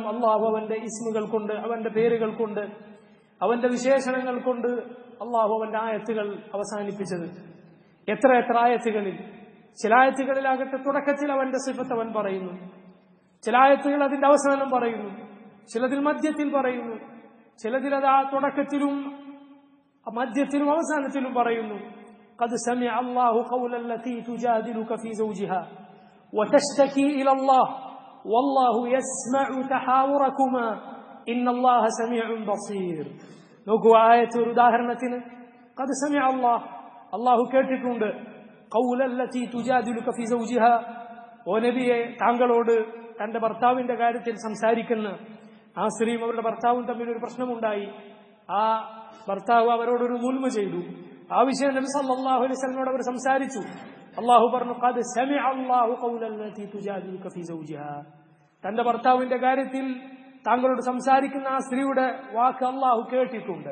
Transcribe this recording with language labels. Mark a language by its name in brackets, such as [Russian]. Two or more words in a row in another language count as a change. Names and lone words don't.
[Malayalam] അള്ളാഹു അവന്റെ ഇസ്മുകൾ കൊണ്ട്, അവന്റെ പേരുകൾ കൊണ്ട്, അവന്റെ വിശേഷണങ്ങൾ കൊണ്ട് അള്ളാഹു അവന്റെ ആയത്തുകൾ അവസാനിപ്പിച്ചത്. എത്ര ആയത്തുകളിൽ! ചില ആയത്തുകളിലാകട്ടെ തുടക്കത്തിൽ അവന്റെ സിഫത്ത് അവൻ പറയുന്നു, ചില ആയത്തുകൾ അതിന്റെ അവസാനം പറയുന്നു, ചിലതിൽ മധ്യത്തിൽ പറയുന്നു, ചിലതിൽ അത് ആ തുടക്കത്തിലും മധ്യത്തിലും അവസാനത്തിലും പറയുന്നു. [Arabic] قد سمع الله قول التي تجادلك في زوجها وتشتكي إلى الله والله يسمع تحاوركما إن الله سميع بصير. [Malayalam] നോക്കൂ, ആയത്തൊരു ഉദാഹരണത്തിന് [Arabic] قد سمع الله, [Malayalam] അള്ളാഹു കേട്ടിട്ടുണ്ട്. [Arabic] قول التي تجادلك في زوجها, [Malayalam] ഓ നബിയെ, താങ്കളോട് തന്റെ ഭർത്താവിന്റെ കാര്യത്തിൽ സംസാരിക്കുന്ന ആ സ്ത്രീയും അവരുടെ ഭർത്താവും തമ്മിൽ ഒരു പ്രശ്നമുണ്ടായി. ആ ഭർത്താവ് അവരോടൊരു മുൽമ ചെയ്തു. ആ വിഷയം നബി [Arabic] صلى الله عليه وسلم [Malayalam] അവർ സംസാരിച്ചു. അള്ളാഹു പറഞ്ഞു [Arabic] قد سمع الله قول التي تجادلك في زوجها, [Malayalam] തന്റെ ഭർത്താവിന്റെ കാര്യത്തിൽ താങ്കളോട് സംസാരിക്കുന്ന ആ സ്ത്രീയുടെ വാക്ക് അള്ളാഹു കേട്ടിട്ടുണ്ട്.